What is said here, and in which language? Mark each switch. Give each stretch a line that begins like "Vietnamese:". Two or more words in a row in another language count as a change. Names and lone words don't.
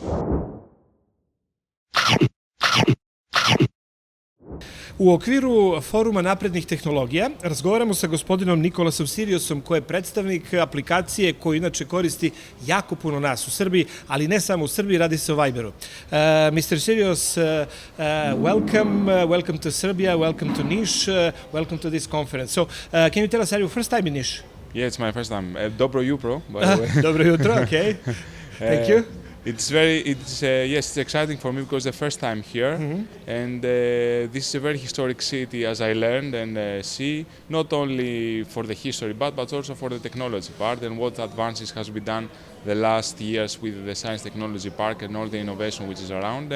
Serbian: U okviru foruma naprednih tehnologija razgovaramo sa gospodinom Nicolaosom Siriosom, koji je predstavnik aplikacije koju inače koristi jako puno nas u Srbiji, ali ne samo u Srbiji, radi se o Viberu.
English: Mr. Syrios, welcome to Serbia, welcome to Niš, welcome to this conference. So, can you tell us, are you first time in Niš? Yeah, it's my first time.
Serbian: Dobro jutro,
English: by the way.
Serbian: Dobro jutro,
English: okay. Thank you. It's exciting for me because the first time here, and this is a very historic city, as I learned and see, not only for the history but also for the technology part and what advances has been done the last years with the science technology park and all the innovation which is around.